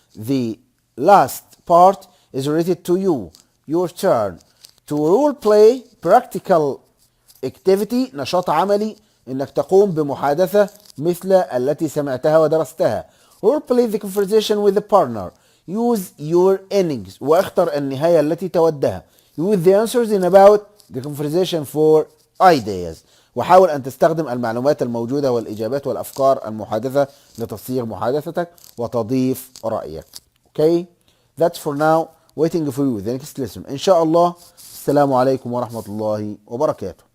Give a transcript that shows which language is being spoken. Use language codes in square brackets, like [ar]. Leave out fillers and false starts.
[en] The last part is related to you. Your turn to role play practical activity. [ar] نشاط عملي انك تقوم بمحادثة مثل التي سمعتها ودرستها. [en] Role play the conversation with the partner. Use your endings [ar] واختر النهاية التي تودها. [en] Use the answers in about the conversation for ideas. [ar] وحاول أن تستخدم المعلومات الموجودة والإجابات والأفكار المحادثة لتصيغ محادثتك وتضيف رأيك. [en] Okay? That's for now. Waiting for you the next lesson. [ar] إن شاء الله. السلام عليكم ورحمة الله وبركاته.